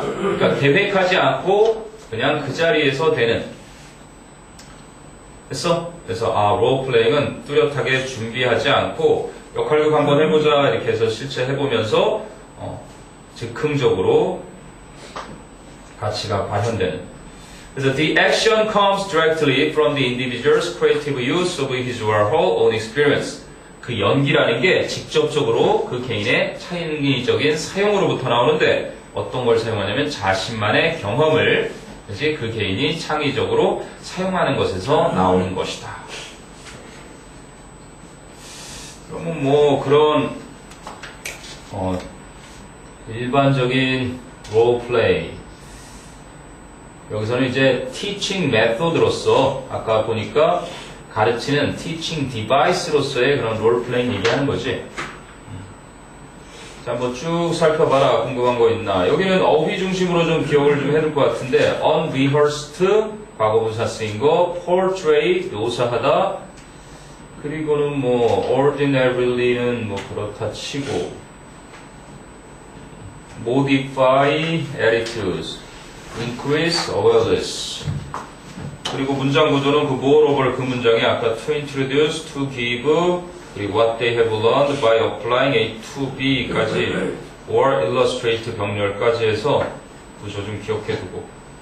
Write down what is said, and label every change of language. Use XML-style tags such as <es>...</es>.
<ko>그러니까 계획하지 않고 그냥 그 자리에서 되는. 됐어? 그래서 롤플레잉은 뚜렷하게 준비하지 않고 역할극 한번 해보자 이렇게 해서 실제 해보면서 즉흥적으로 가치가 발현되는. 그래서</ko> <en>the action comes directly from the individual's creative use of his or her own experience.</en> <ko>그 연기라는 게 직접적으로 그 개인의 창의적인 사용으로부터 나오는데 어떤 걸 사용하냐면 자신만의 경험을 그치? 그 개인이 창의적으로 사용하는 것에서 나오는 것이다. 그러면 뭐 그런 일반적인 롤플레이 여기서는 이제 teaching method로서 아까 보니까 가르치는 teaching device로서의 그런 롤플레잉 얘기하는 거지. 자, 한번 쭉 살펴봐라. 궁금한 거 있나? 여기는 어휘 중심으로 좀 기억을 좀 해둘 것 같은데 unrehearsed 과거분사 쓰인 거, portray 묘사하다, 그리고는 뭐 ordinary는 뭐 그렇다 치고</ko> <en>modify attitudes, increase awareness.</en> <ko>그리고 문장 구조는 그 moreover 그 문장에 아까 to introduce, to give, 그리고</ko> <en>what they have learned by applying A to B</en> <ko>까지 or illustrate 병렬까지 해서 구조 좀 기억해두고.</ko>